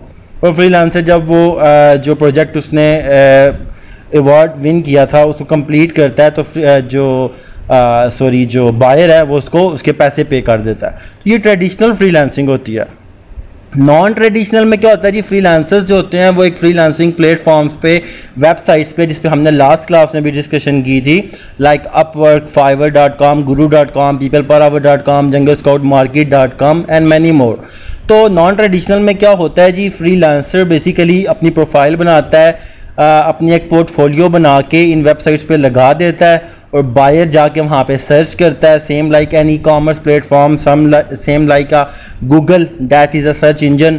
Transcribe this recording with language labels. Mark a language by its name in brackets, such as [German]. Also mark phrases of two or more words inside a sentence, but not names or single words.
[Urdu] اور فری لانسر جب وہ جو پروجیکٹ اس نے [English] award win [Urdu] کیا تھا اس کو کمپلیٹ کرتا ہے تو جو بائر ہے وہ اس کو اس کے پیسے پے کر دیتا ہے. تو یہ [English] traditional freelancing [Urdu] ہوتی ہے. [English] non traditional [Urdu] میں کیا ہوتا ہے جی، فری لانسرز جو ہوتے ہیں وہ ایک [English] freelancing platforms [Urdu] پے، ویب سائٹس پے، جس پے ہم نے [English] last class [Urdu] میں بھی ڈسکشن کی تھی، لائک اپ ورک, [English] fiverr.com, guru.com, peoplepower.com, junglescoutmarket.com and many more. [Urdu] تو [English] non traditional [Urdu] میں کیا ہوتا ہے جی، فری لانسر بیسکلی اپنی پروفائل بناتا ہے، اپنی ایک پورٹ فولیو بنا کے ان ویب سائٹس پے لگا دیتا ہے اور بائر جا کے وہاں پے سرچ کرتا ہے, [English] same like an e-commerce platform, same like a Google, that is a search engine.